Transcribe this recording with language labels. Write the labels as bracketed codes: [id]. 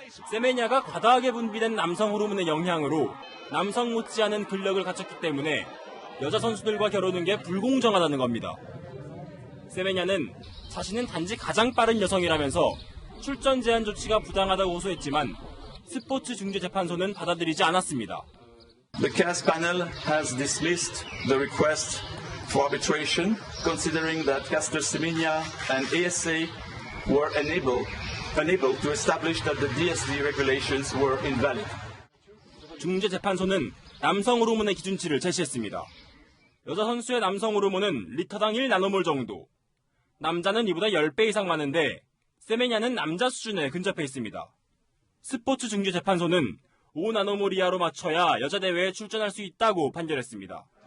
[ko] 세메냐가 과다하게 분비된 남성 호르몬의 영향으로 남성 못지않은 근력을 갖췄기 때문에 여자 선수들과 겨루는 게 불공정하다는 겁니다. 세메냐는 자신은 단지 가장 빠른 여성이라면서 출전 제한 조치가 부당하다고 호소했지만 스포츠 중재재판소는 받아들이지 않았습니다. [en] The CAS panel has dismissed the request for arbitration, considering that Caster Semenya and ASA were unable to establish that the DSD regulations were invalid. [ko] 중재재판소는 남성 호르몬의 기준치를 제시했습니다. 여자 선수의 남성 호르몬은 리터당 1나노몰 정도, 남자는 이보다 10배 이상 많은데 세메냐는 남자 수준에 근접해 있습니다. 스포츠 중재재판소는 5나노몰 이하로 맞춰야 여자 대회에 출전할 수 있다고 판결했습니다.